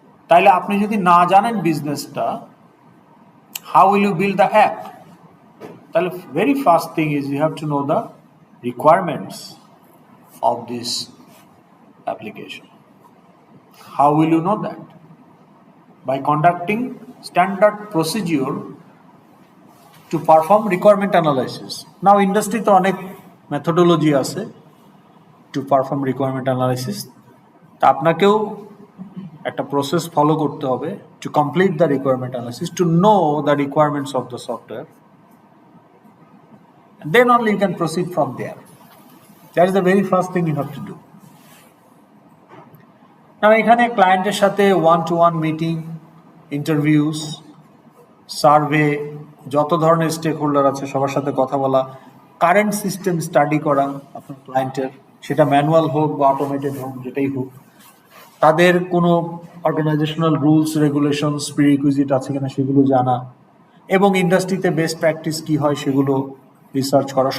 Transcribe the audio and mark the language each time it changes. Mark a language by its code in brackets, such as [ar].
[bn] তাইলে আপনি যদি না জানেন বিজনেসটা, [en] How will you build the app? তাহলে very first thing is you have to know the requirements of this application. How will you know that? By conducting standard procedure to perform requirement analysis. Now industry [bn] তো অনেক [en] methodology [bn] আছে [en] to perform requirement analysis. [bn] তা আপনাকেও একটা [en] process follow [bn] করতে হবে [en] to complete the requirement analysis, to know the requirements of the software. And then only you can proceed from there. That is the very first thing you have to do. Now [bn] এখানে ক্লায়েন্টের সাথে 1-to-1 meeting, interviews, survey, যত ধরনের stake holder আছে সবার সাথে কথা বলা, কারেন্ট সিস্টেম স্টাডি করা আপনার ক্লায়েন্টের, সেটা ম্যানুয়াল হোক বা অটোমেটেড হোক, যেটাই হোক, তাদের কোনো অর্গানাইজেশনাল রুলস রেগুলেশনস প্রিরিকুইজিট আছে কিনা সেগুলো জানা, এবং ইন্ডাস্ট্রিতে বেস্ট প্র্যাকটিস কি হয় সেগুলো রিসার্চ করা।